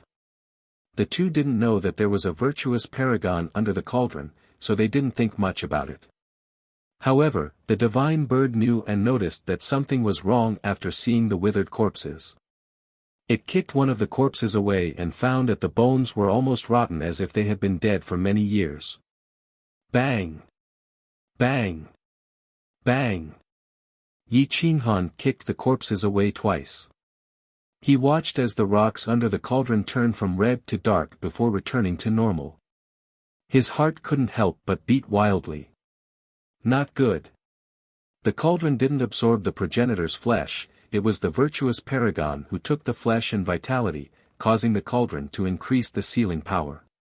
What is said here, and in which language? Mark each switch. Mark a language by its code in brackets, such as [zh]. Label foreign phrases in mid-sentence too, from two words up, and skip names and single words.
[en] The 2 didn't know that there was a virtuous paragon under the cauldron, so they didn't think much about it. However, the divine bird knew and noticed that something was wrong after seeing the withered corpses. It kicked one of the corpses away and found that the bones were almost rotten as if they had been dead for many years. Bang! Bang! Bang! Yi Qinghan kicked the corpses away twice. He watched as the rocks under the cauldron turned from red to dark before returning to normal. His heart couldn't help but beat wildly. Not good. The cauldron didn't absorb the progenitor's flesh, it was the virtuous paragon who took the flesh and vitality, causing the cauldron to increase the sealing power.